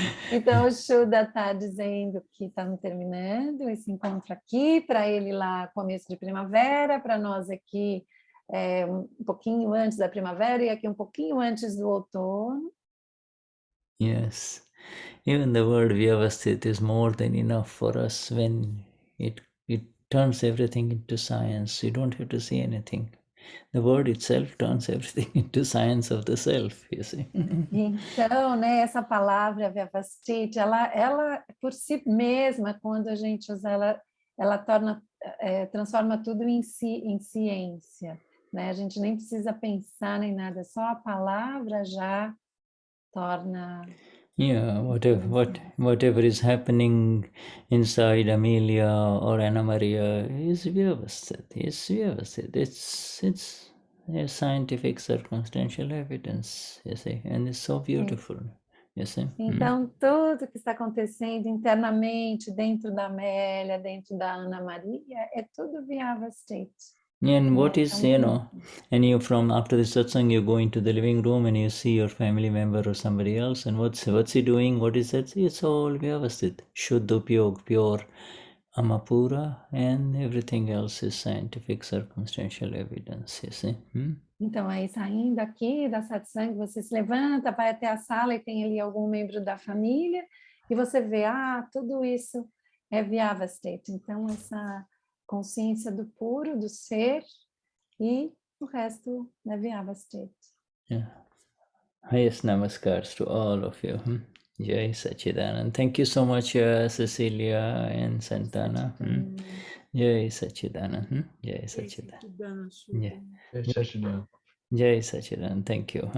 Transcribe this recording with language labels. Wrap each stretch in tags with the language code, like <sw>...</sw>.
<pt>Então, o Shuddha está dizendo que estamos terminando esse encontro aqui, para ele lá começo de primavera, para nós aqui um pouquinho antes da primavera e aqui um pouquinho antes do outono.</pt> <en>Yes, even the word Vyavasthit is more than enough for us when it turns everything into science. You don't have to say anything. The word itself turns everything into science of the self, you see.</en> <pt>Então, né, essa palavra Vyavasthit, ela por si mesma, quando a gente usa ela transforma tudo em ciência, né? A gente nem precisa pensar nem nada, só a palavra já torna.</pt> <en>Yeah, whatever is happening inside Amelia or Anna Maria is Vyavasthit. It's a scientific circumstantial evidence, you see, and it's so beautiful. You see?</en> <pt>Então, tudo que está acontecendo internamente, dentro da Amélia, dentro da Ana Maria, é tudo Vyavasthit.</pt> <en>And what is,</en> <pt>Então,</pt> <en>you know, and you from after the satsang, you go into the living room and you see your family member or somebody else, and what's he doing? What is that? It's all Vyavasthit, Shuddha, pure, Amapura, and everything else is scientific circumstantial evidence, you see?</en> <pt>Então, aí saindo aqui da satsang, você se levanta, vai até a sala e tem ali algum membro da família, e você vê, tudo isso é Vyavasthit. Então, essa consciência do puro, do ser, e o resto é Vyavasthit.</pt> <en>Yeah. Highest namaskars to all of you. Jai Sachidanand. Thank you so much, Cecelia and Santana. Jai Sachidanand. Jai Sachidanand.</en> <pt>Esse que dá na sua.</pt> <en>Yeah. Yes, Sachidanand. Jai Sachidanand. Thank you.</en>